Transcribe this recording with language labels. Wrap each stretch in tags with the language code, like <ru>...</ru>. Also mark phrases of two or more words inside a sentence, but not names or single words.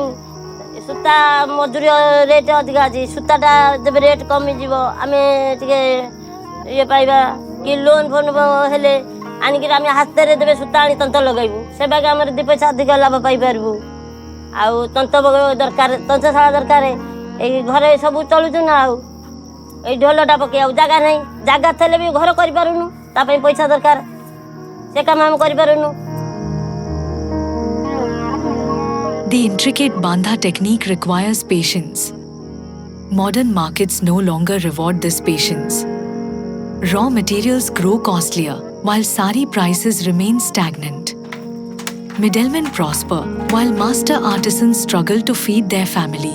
<or>ସୂତା ମଜୁରୀ ରେଟ୍ ଅଧିକା ଅଛି, ସୂତାଟା ଯେବେ ରେଟ୍ କମିଯିବ ଆମେ ଟିକେ ଇଏ ପାଇବା, କି ଲୋନ୍ ଫୋନ୍ ହେଲେ ଆଣିକିରି ଆମେ ହାତରେ ଦେବେ ସୂତା ଆଣି ତନ୍ତ ଲଗାଇବୁ, ସେ ବାକି ଆମର 2 ପଇସା ଅଧିକ ଲାଭ ପାଇପାରିବୁ। ଆଉ ତନ୍ତ ଦରକାର, ତନ୍ତଶାଳା ଦରକାର, ଏଇ ଘରେ ସବୁ ଚଳୁଛୁ ନା। ଆଉ ଏଇ ଢୋଲଟା ପକେଇବାକୁ ଜାଗା ନାହିଁ, ଜାଗା ଥିଲେ ବି ଘର କରିପାରୁନୁ, ତା ପାଇଁ ପଇସା ଦରକାର, ସେ କାମ ଆମେ କରିପାରୁନୁ।</or> <en>The intricate Baandhha technique requires patience. Modern markets no longer reward this patience. Raw materials grow costlier, while sari prices remain stagnant. Middlemen prosper, while master artisans struggle to feed their families.</en>